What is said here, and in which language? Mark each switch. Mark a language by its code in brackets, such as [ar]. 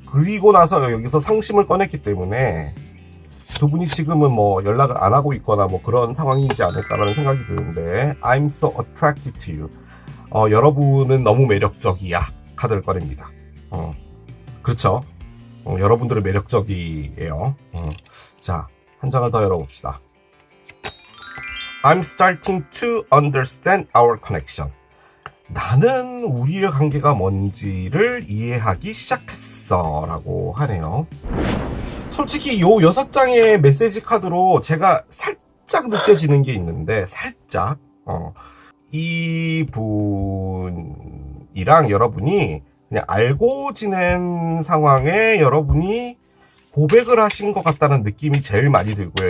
[ko] 그리고 나서 여기서 상심을 꺼냈기 때문에 두 분이 지금은 뭐 연락을 안 하고 있거나 뭐 그런 상황이지 않을까라는 생각이 드는데 [en] I'm so attracted to you. [ko] 여러분은 너무 매력적이야. 카드를 꺼냅니다. 그렇죠. 여러분들은 매력적이에요. 자, 한 장을 더 열어봅시다. [en] I'm starting to understand our connection. [ko] 나는 우리의 관계가 뭔지를 이해하기 시작했어 라고 하네요. 솔직히 요 6장의 메시지 카드로 제가 살짝 느껴지는 게 있는데 살짝 이분이랑 여러분이 그냥 알고 지낸 상황에 여러분이 고백을 하신 것 같다는 느낌이 제일 많이 들고요.